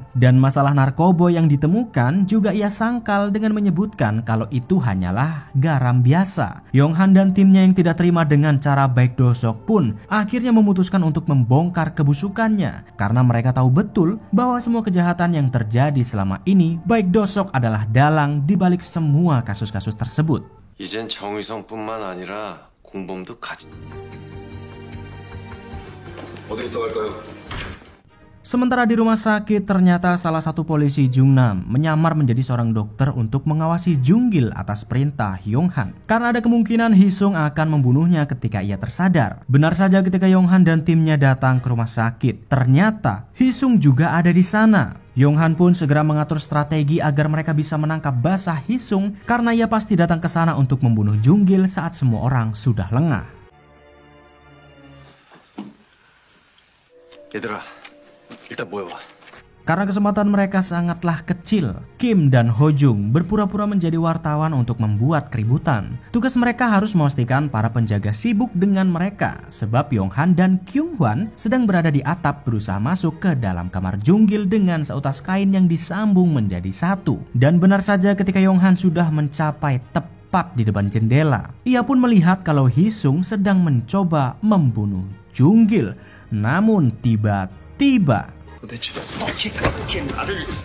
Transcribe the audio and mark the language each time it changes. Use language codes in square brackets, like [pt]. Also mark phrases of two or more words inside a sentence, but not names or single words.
[id] Dan masalah narkoba yang ditemukan juga ia sangkal dengan menyebutkan kalau itu hanyalah garam biasa. Yong-han dan timnya yang tidak terima dengan cara Baek Do-sok pun akhirnya memutuskan untuk membongkar kebusukannya karena mereka tahu betul bahwa semua kejahatan yang terjadi selama ini Baek Do-sok adalah dalang di balik semua kasus-kasus tersebut. [ko] 이젠 정의성뿐만 아니라 공범도 같이. 어디부터 갈까요? [id] Sementara di rumah sakit, ternyata salah satu polisi Jungnam menyamar menjadi seorang dokter untuk mengawasi Jung-gil atas perintah Yong-han. Karena ada kemungkinan Hee-sung akan membunuhnya ketika ia tersadar. Benar saja ketika Yong-han dan timnya datang ke rumah sakit, ternyata Hee-sung juga ada di sana. Yong-han pun segera mengatur strategi agar mereka bisa menangkap basah Hee-sung karena ia pasti datang ke sana untuk membunuh Jung-gil saat semua orang sudah lengah. [ko] 얘들아, 일단 모여봐. [id] Karena kesempatan mereka sangatlah kecil, Kim dan Ho Jung berpura-pura menjadi wartawan untuk membuat keributan. Tugas mereka harus memastikan para penjaga sibuk dengan mereka, sebab Yong-han dan Kyung-hwan sedang berada di atap berusaha masuk ke dalam kamar Jung-gil dengan seutas kain yang disambung menjadi satu. Dan benar saja ketika Yong-han sudah mencapai tepat di depan jendela, ia pun melihat kalau Hee-sung sedang mencoba membunuh Jung-gil. Namun tiba-tiba [ko] 도대체 어떻게 그렇게 나를...